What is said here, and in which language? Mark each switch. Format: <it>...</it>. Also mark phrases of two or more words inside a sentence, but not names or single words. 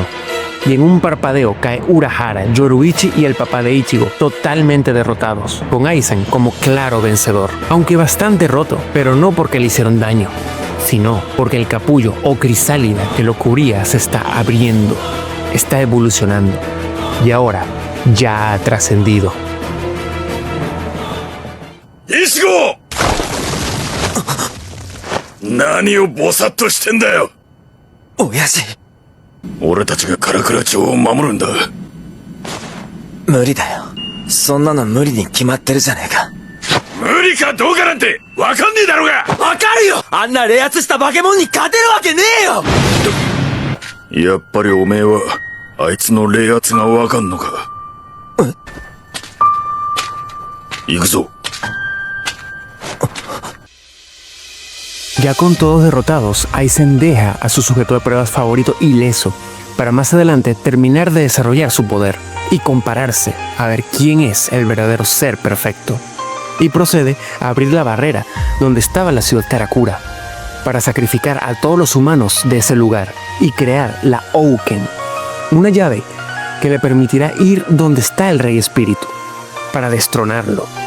<es>Y en un parpadeo cae Urahara, Yoruichi y el papá de Ichigo, totalmente derrotados, con Aizen como claro vencedor. Aunque bastante roto, pero no porque le hicieron daño, sino porque el capullo o crisálida que lo cubría se está abriendo, está evolucionando, y ahora ya ha trascendido.</es> <ja>¡Ichigo! ¡Naniをぼさっとしてんだよ! 親父、俺たちがカラクラ町を守るんだ。無理だよ。そんなの無理に決まってるじゃねえか。無理かどうかなんてわかんねえだろうが。わかるよ。あんな冷圧した化け物に勝てるわけねえよ。やっぱりおめえはあいつの冷圧がわかんのか。行くぞ。</ja> <es>Ya con todos derrotados, Aizen deja a su sujeto de pruebas favorito ileso para más adelante terminar de desarrollar su poder y compararse a ver quién es el verdadero ser perfecto. Y procede a abrir la barrera donde estaba la ciudad Karakura para sacrificar a todos los humanos de ese lugar y crear la Ouken, una llave que le permitirá ir donde está el Rey Espíritu para destronarlo.</es>